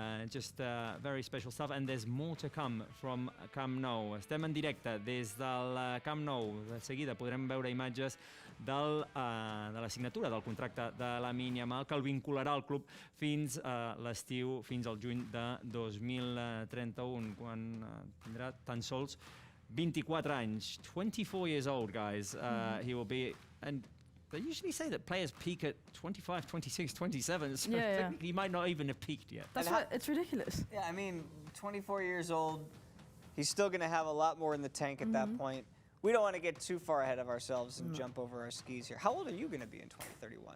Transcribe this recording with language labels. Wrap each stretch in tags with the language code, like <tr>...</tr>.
<en>Just very special stuff, and there's more to come from Camp Nou.</en> <ca>Estem en directe des del Camp Nou. De seguida podrem veure imatges de la signatura del contracte de Lamine Yamal, que el vincularà al club fins l'estiu, fins al juny de 2031, quan tindrà tan sols 24 anys.</ca> <en>24 years old, guys. He will be... And they usually say that players peak at 25, 26, 27, so he might not even have peaked yet. That's right, it's ridiculous. Yeah, I mean, 24 years old, he's still going to have a lot more in the tank at that point. We don't want to get too far ahead of ourselves and jump over our skis here. How old are you going to be in 2031?</en>